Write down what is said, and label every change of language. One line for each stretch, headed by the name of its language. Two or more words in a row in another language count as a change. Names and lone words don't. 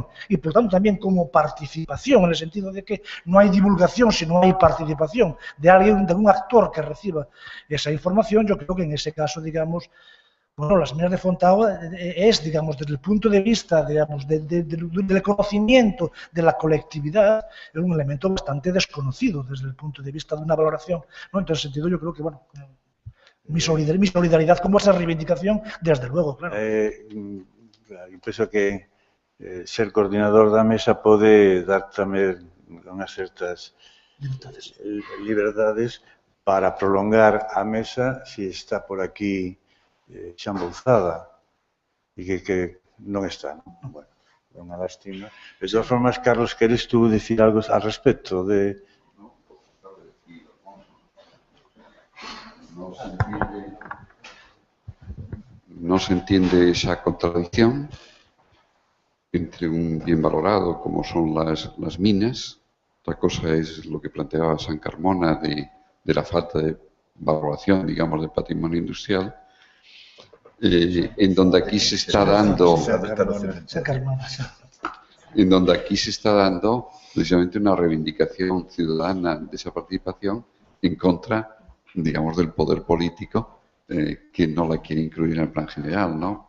Spanish: y, por tanto, también como participación, en el sentido de que no hay divulgación si no hay participación de alguien, de un actor que reciba esa información, yo creo que en ese caso, digamos, bueno, las minas de Fontao es, digamos, desde el punto de vista, digamos, del conocimiento de la colectividad, es un elemento bastante desconocido desde el punto de vista de una valoración, ¿no? En ese sentido, yo creo que, bueno, mi solidaridad como esa reivindicación, desde luego, claro.
Galician: Eu penso que ser coordinador da mesa pode dar tamén unhas certas liberdades para prolongar a mesa se está por aquí xa embolsada e que non está. Bueno, é unha lástima. De todas formas, Carlos, queres tú dicir algo
Spanish: al respecto de... No se entiende esa contradicción entre un bien valorado como son las minas. Otra cosa es lo que planteaba San Carmona de la falta de valoración, digamos, del patrimonio industrial, en donde aquí se está dando precisamente una reivindicación ciudadana de esa participación en contra, digamos, del poder político que no la quiere incluir en el plan general, ¿no?